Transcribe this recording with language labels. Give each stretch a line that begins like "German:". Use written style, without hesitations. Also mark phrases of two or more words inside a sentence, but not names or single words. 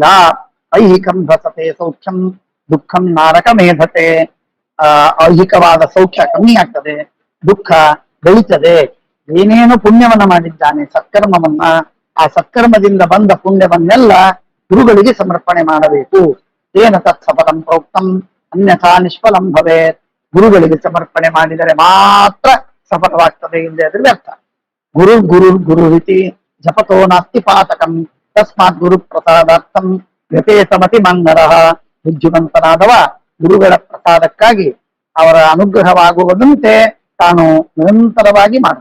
Sanskrit: ಐಹಿಕಂ ಭಸತೆ ಸೌಖ್ಯಂ ದುಃಖಂ ನಾರಕ ಮೇಧತೆ.
Kannada: ಐಹಿಕವಾದ ಸೌಖ್ಯ ಕಮ್ಮಿ ಆಗ್ತದೆ, ದುಃಖ ಬೆಳೀತದೆ. ಏನೇನು ಪುಣ್ಯವನ್ನ ಮಾಡಿದ್ದಾನೆ, ಸತ್ಕರ್ಮವನ್ನ, ಆ ಸತ್ಕರ್ಮದಿಂದ ಬಂದ ಪುಣ್ಯವನ್ನೆಲ್ಲ ಗುರುಗಳಿಗೆ ಸಮರ್ಪಣೆ ಮಾಡಬೇಕು.
Sanskrit: ತೇನ ತತ್ಸಫಲಂ ಪ್ರೋಕ್ತಂ ಅನ್ಯಥಾ ನಿಷ್ಫಲಂ ಭವೇತ್.
Kannada: ಗುರುಗಳಿಗೆ ಸಮರ್ಪಣೆ ಮಾಡಿದರೆ ಮಾತ್ರ ಸಫಲವಾಗ್ತದೆ, ಇಲ್ಲದೆ ಅದ್ರ ವ್ಯರ್ಥ.
Sanskrit: ಗುರು ರೀತಿ ಜಪತೋ ನಾಸ್ತಿ ಪಾತಕಂ. ತಸ್ಮಾತ್ ಗುರು ಪ್ರಸಾದಾರ್ಥಂ ವ್ಯಪೇತಮತಿ ಮಂಗಲಃ.
Kannada: ಬುದ್ಧಿವಂತನಾದವ ಗುರುಗಳ ಪ್ರಸಾದಕ್ಕಾಗಿ ಅವರ ಅನುಗ್ರಹವಾಗುವುದಂತೆ ತಾನು ನಿರಂತರವಾಗಿ ಮಾಡ.